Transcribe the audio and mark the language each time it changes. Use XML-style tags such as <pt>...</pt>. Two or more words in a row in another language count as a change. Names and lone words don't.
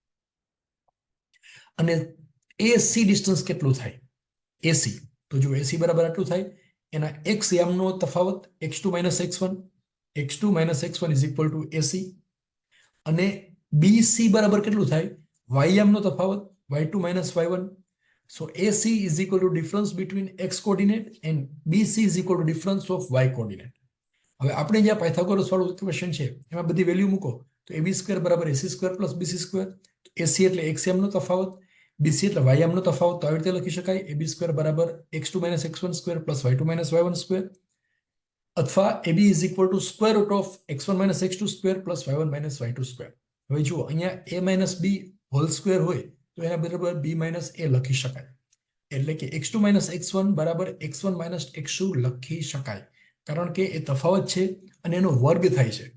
<gu>અને AC ડિસ્ટન્સ કેટલું થાય AC, તો જો AC બરાબર આટલું થાય. એના x યામનો તફાવત x2 - x1, x2 - x1</gu> <en>is equal to</en> <gu>AC. અને BC બરાબર કેટલું થાય y યામનો તફાવત y2 - y1.</gu> <en>So AC is equal to difference between x coordinate and BC is equal to difference of y coordinate.</en> <gu>હવે આપણે જે પાયથાગોરસ વાળું ઇક્વેશન છે એમાં બધી વેલ્યુ મૂકો તો AB સ્ક્વેર બરાબર AC</gu> <en>square plus BC square.</en> <gu>AC એટલે x યામનો તફાવત, BC એટલે y યામનો તફાવત. તો આવી રીતે લખી શકાય AB સ્ક્વેર બરાબર x2 - x1 સ્ક્વેર પ્લસ y2 - y1 સ્ક્વેર, અથવા AB</gu> <en>is equal to square root of x1 - x2 square plus y1 - y2 square.</en> <gu>હવે જુઓ, અહીંયા a - b</gu> <en>whole square</en> <gu>હોય તો એના બરાબર b - a લખી શકાય. એટલે કે x2 - x1 બરાબર x1 - x2 લખી શકાય, કારણ કે એ તફાવત છે અને એનો વર્ગ થાય છે.</gu>